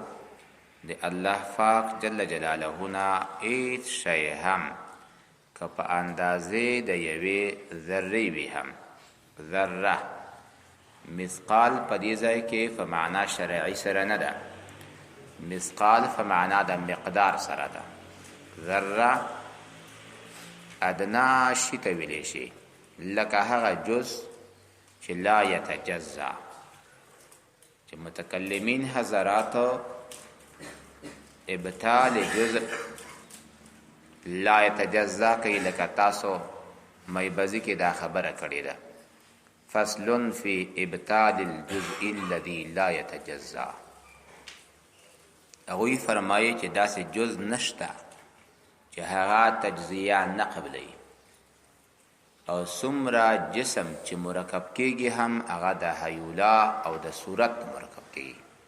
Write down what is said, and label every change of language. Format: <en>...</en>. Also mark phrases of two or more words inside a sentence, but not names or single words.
<ps>د الله پاک جل جلاله نه هیڅ شی هم که په اندازې د یوې ذرې وي هم، ذره مثقال په دې ځای کې په معنا شرعي سره نه ده، مثقال په معنا د مقدار سره ده. ذره ادنا شي ته ویلی شي، لکه هغه جز چې</ps> <ar>لا یتجزا،</ar> <ps>چې متکلمین حضرات ابطال</ps> <ar>جزء لا یتجزا</ar> <ps>کوي، لکه تاسو میبزی کې دا خبره کړې ده،</ps> <ar>فصل فی ابطال الجزء الذي لا یتجزا.</ar> <ps>هغوی فرمایي چې داسې جز نشته چې هغه تجزیه نه قبلوي، او څومره جسم چې مرکب کېږي هم هغه د هیولا او د صورت مرکب کېږي.</ps>